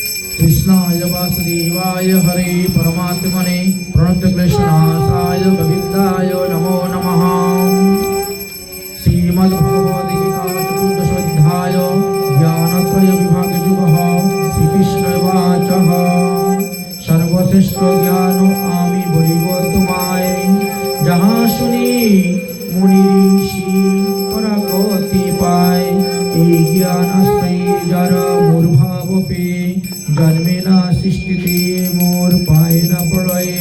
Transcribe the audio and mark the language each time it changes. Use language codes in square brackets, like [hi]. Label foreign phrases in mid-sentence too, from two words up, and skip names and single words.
[sa] कृष्णाय वासुदेवाय हरे परमात्मने प्रणतक्लेशनाशाय गोविन्दाय नमो नमः। श्रीमद्भगवद्गीता चतुर्दशोऽध्याय ज्ञानत्रयविभागयोगः। [bn] श्रीकृष्णवाचः সর্বশ্রেষ্ঠ জ্ঞান আমি বলিব তোমায়, যাহা শুনি মুনি ঋষি পরাগতি পায়। এই জ্ঞান আশ্রয়ে যারা মোর ভাব পে, জন্মে না সৃষ্টিতে মোর পায় না প্রলয়ে।